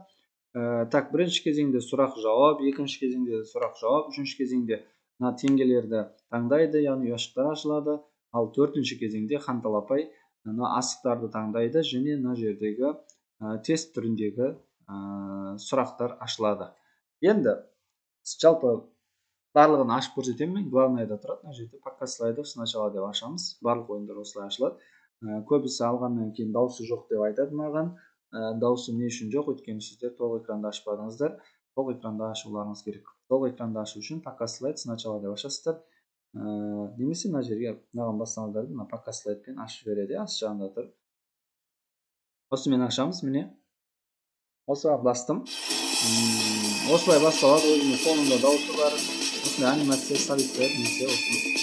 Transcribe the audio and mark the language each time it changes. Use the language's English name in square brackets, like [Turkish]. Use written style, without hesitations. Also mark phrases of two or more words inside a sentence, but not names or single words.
[Kazakh] Так, бірінші кезеңде сұрақ жауап, екінші кезеңде сұрақ жауап, үшінші кезеңде мына теңгелерді таңдайды, яғни ұяшықтар ашылады. Ал төртінші кезеңде ханталапай мына асықтарды таңдайды және мына жердегі тест түріндегі сұрақтар ашылады. Енді жалпы барлығын ашып көрсетемін. Главныйда тұрады, мына жерде [Russian] пока слайдов сначала [Kazakh] деп ашамыз. Барлық ойындар осылай ашылады. Көбісі алғаннан кейін дауысы жоқ деп айтады маған. Дауысы не үшін жоқ, өйткені сіздер толық экранды ашпадыңыздар. Толық экранды ашуларыңыз керек. Толық экранды ашу үшін [Russian] пока слайд сначала [Kazakh] деп ашасыздар. Немесе мына жерге мынаған бассаңыздар, мына [Russian] пока слайдпен [Kazakh] ашып береді, ас жағында тұр. Осымен ашамыз, міне. Осыға бастым. Осылай басталады, өзінің фонында дауысы бар. Осындай анимация салиттер, немесе осыны.